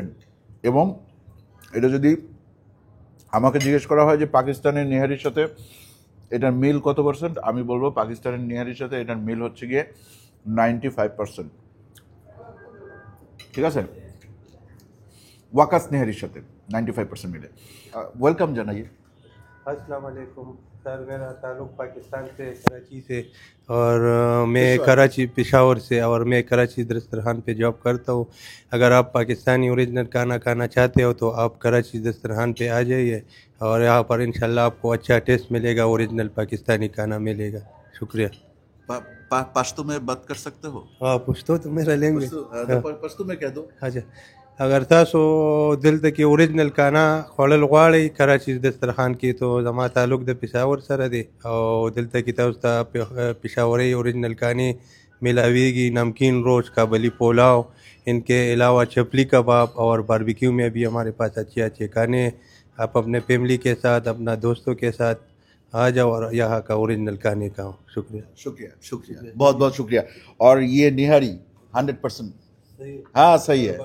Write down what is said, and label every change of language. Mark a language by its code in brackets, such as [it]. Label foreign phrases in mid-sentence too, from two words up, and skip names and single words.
[bn] এবং এটা যদি আমাকে জিজ্ঞেস করা হয় যে পাকিস্তানের নিহারির সাথে এটার মিল কত পার্সেন্ট, আমি বলবো পাকিস্তানের নিহারির সাথে এটার মিল হচ্ছে গিয়ে 95%। ঠিক আছে, ওয়াকাস নিহারির সাথে 95% মিলে। ওয়েলকাম জানাইए। [ur] السلام علیکم سر، میرا تعلق پاکستان سے، کراچی سے، اور میں کراچی پشاور سے، اور میں کراچی دسترخوان پہ جاب کرتا ہوں. اگر آپ پاکستانی اوریجنل کھانا کھانا چاہتے ہو تو آپ کراچی دسترخوان پہ آ جائیے، اور یہاں پر انشاءاللہ آپ کو اچھا ٹیسٹ ملے گا، اوریجنل پاکستانی کھانا ملے گا. شکریہ. پشتو میں بات کر سکتے ہو? ہاں، پشتو تو میرا لینگویج. پشتو میں کہہ دو. اچھا، اگر [ps] تاسو دلته کې اوریجنل کانا خوړل غواړئ کراچي دسترخوان کې، تو زما تعلق د پېښور سره دی، او دلته کې تاسو ته پېښوري اوریجنل کانی ملاویږي، نمکین روز، [ur] کابلی پلاؤ، ان کے علاوہ چپلی کباب اور باربی کیو میں بھی ہمارے پاس اچھے اچھے کھانے. آپ اپنے فیملی کے ساتھ، اپنا دوستوں کے ساتھ آ جاؤ اور یہاں کا اوریجنل کھانے کھاؤ. شکریہ شکریہ شکریہ، بہت بہت شکریہ. اور یہ نہاری 100% ہاں صحیح ہے.